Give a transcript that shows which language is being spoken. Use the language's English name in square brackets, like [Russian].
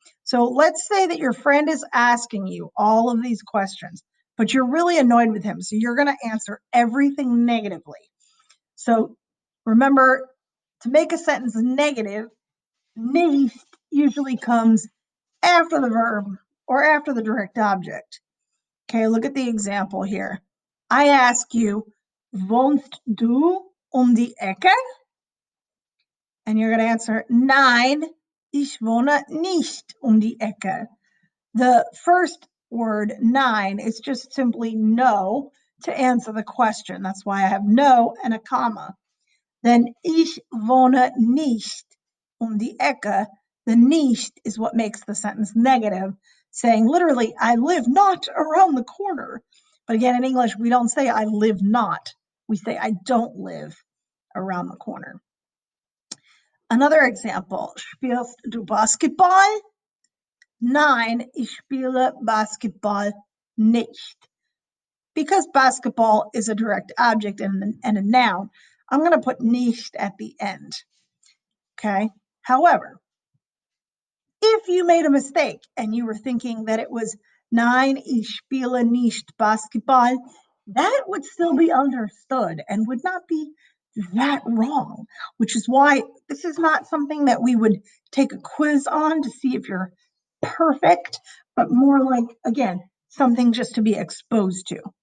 [English] So let's say that your friend is asking you all of these questions, but you're really annoyed with him, so you're going to answer everything negatively. So remember, to make a sentence negative, nicht usually comes after the verb or after the direct object. Okay, look at the example here. I ask you, [German] wohnst du um die Ecke? [English] And you're going to answer, [German] nein, ich wohne nicht um die Ecke. [English] The first word, nein, is just simply no to answer the question. That's why I have no and a comma. [German] Then ich wohne nicht um die Ecke. [English] The nicht is what makes the sentence negative, saying literally, I live not around the corner. But again, in English, we don't say I live not. We say I don't live around the corner. Another example, [German] spielst du Basketball? Nein, ich spiele Basketball nicht. [English] Because basketball is a direct object and a noun, I'm going to put nicht at the end. Okay. However, if you made a mistake and you were thinking that it was [German] Nein, ich spiele nicht Basketball, [English] that would still be understood and would not be that wrong, which is why this is not something that we would take a quiz on to see if you're perfect, but more like, again, something just to be exposed to.